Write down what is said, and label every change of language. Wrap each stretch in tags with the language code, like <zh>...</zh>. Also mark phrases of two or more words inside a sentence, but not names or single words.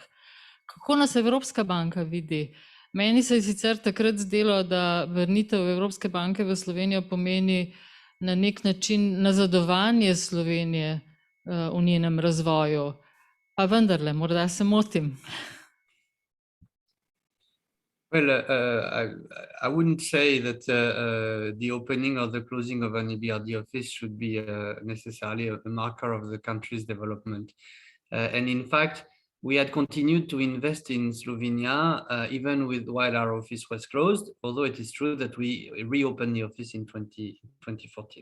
<sl>Kako nas Evropska banka vidi? Meni se je sicer takrat zdelo, da vrnitev Evropske banke v Slovenijo pomeni na nek način nazadovanje Slovenije v njenem razvoju. Pa vendarle, morda se motim.</sl> <en>Well, I wouldn't say that the opening or the closing of an EBRD office should be necessarily a marker of the country's development. And in fact, we had continued to invest in Slovenia even while our office was closed, although it is true that we reopened the office in 2014.</en>